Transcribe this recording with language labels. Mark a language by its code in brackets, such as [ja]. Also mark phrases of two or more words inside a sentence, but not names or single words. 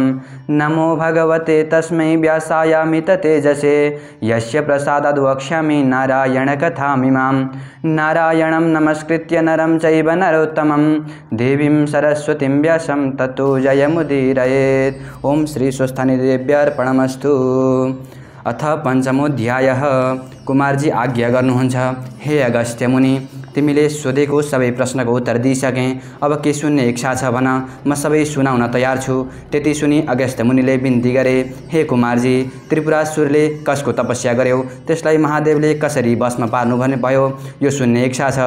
[sa] नमो भगवते तस्मै व्यासायामिततेजसे यस्य प्रसादाद् वक्ष्यामि नारायणकथामिमां। नारायणं नमस्कृत्य नरं चैव नरोत्तमं देवीं सरस्वतीं व्यासं ततो जयमुदीरयेत्। ओम श्री स्वस्थानिदेव्यार्पणमस्तु। अथ पंचमोऽध्यायः। [ne] कुमारजी आज्ञा गर्नुहुन्छ, हे अगस्त्य मुनि, तिमीले सोधेको सबै प्रश्नको उत्तर दिइसकेँ। अब के सुन्ने इच्छा छ भन, म सबै सुनाउन तयार छु। त्यति सुनि अगस्त्य मुनिले बिन्ती गरे, हे कुमारजी, त्रिपुरासुरले कसको तपस्या गर्यो, त्यसलाई महादेवले कसरी भस्म पार्नु भन्ने भयो, यो सुन्ने इच्छा छ।